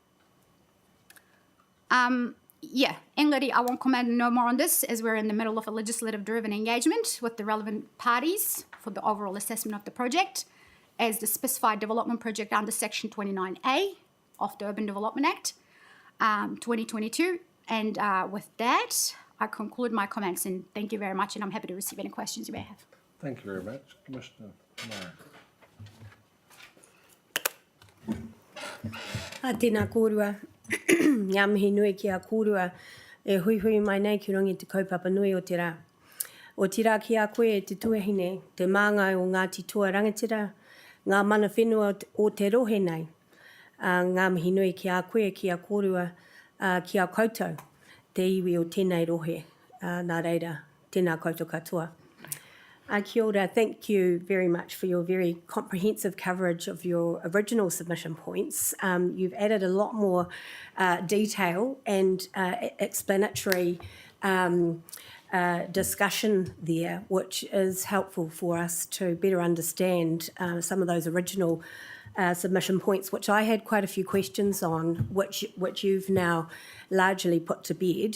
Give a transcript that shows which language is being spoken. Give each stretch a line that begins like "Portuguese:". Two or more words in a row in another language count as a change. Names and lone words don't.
English: Engari, I won't comment no more on this as we're in the middle of a legislative-driven engagement with the relevant parties for the overall assessment of the project as the specified development project under Section 29A of the Urban Development Act 2022. And with that, I conclude my comments and thank you very much, and I'm happy to receive any questions you may have. Thank you very much. Commissioner Meyer.
Māori: Tēnā kōrua. ngā mihi nui ki a kōrua e hui hui mai nei ki rongi te kaupapa nui o te rā. O te rā ki a koe e te tuahine, te māngai o Ngāti Toa Rangatira, ngā mana whenua o te rohe nei. Ngā mihi nui ki a koe ki a kōrua ki a koutou, te iwi o tēnei rohe. Nā reira, tēnā koutou katoa. Kia ora,
English: thank you very much for your very comprehensive coverage of your original submission points. You've added a lot more detail and explanatory discussion there, which is helpful for us to better understand some of those original submission points, which I had quite a few questions on, which you've now largely put to bed.